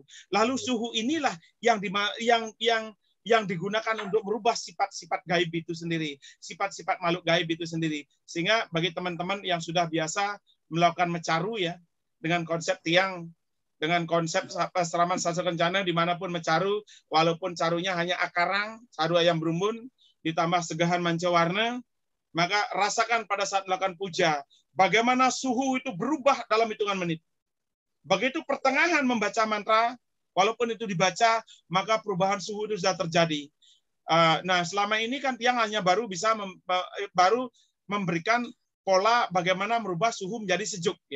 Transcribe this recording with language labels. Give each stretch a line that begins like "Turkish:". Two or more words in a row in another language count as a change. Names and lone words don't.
Indonesian: Lalu suhu inilah yang digunakan untuk merubah sifat-sifat gaib itu sendiri, sifat-sifat makhluk gaib itu sendiri. Sehingga bagi teman-teman yang sudah biasa melakukan mecaru ya, dengan konsep tiang, dengan konsep seraman sasar kencana dimanapun mecaru, walaupun carunya hanya akarang, caru ayam berumbun, ditambah segahan manca warna, maka rasakan pada saat melakukan puja, bagaimana suhu itu berubah dalam hitungan menit. Begitu pertengahan membaca mantra, walaupun itu dibaca, maka perubahan suhu itu sudah terjadi. Nah, selama ini kan tiang hanya baru bisa baru memberikan pola bagaimana merubah suhu menjadi sejuk ya.